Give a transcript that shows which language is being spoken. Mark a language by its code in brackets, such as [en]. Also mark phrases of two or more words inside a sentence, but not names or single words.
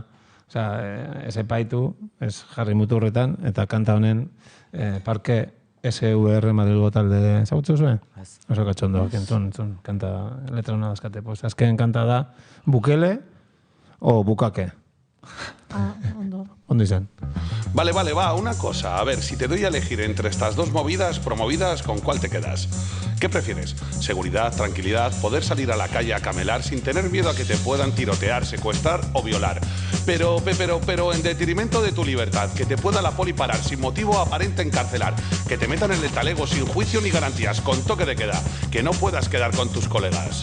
[eu] Osea, ez epaitu, ez jarri muturretan, eta kanta honen parke SVR Madrilgo talde zagutzu zuen? Oso katxondoak, entzun, kanta letra hona dazkate. Pues azken kanta da, Bukele o Bukake. Ondo izan. [es] Vale, va, una cosa. A ver, si te doy a elegir entre estas dos movidas promovidas, ¿con cuál te quedas? ¿Qué prefieres? ¿Seguridad, tranquilidad, poder salir a la calle a camelar sin tener miedo a que te puedan tirotear, secuestrar o violar? Pero en detrimento de tu libertad, que te pueda la poli parar sin motivo aparente encarcelar, que te metan en el talego sin juicio ni garantías, con toque de queda, que no puedas quedar con tus colegas.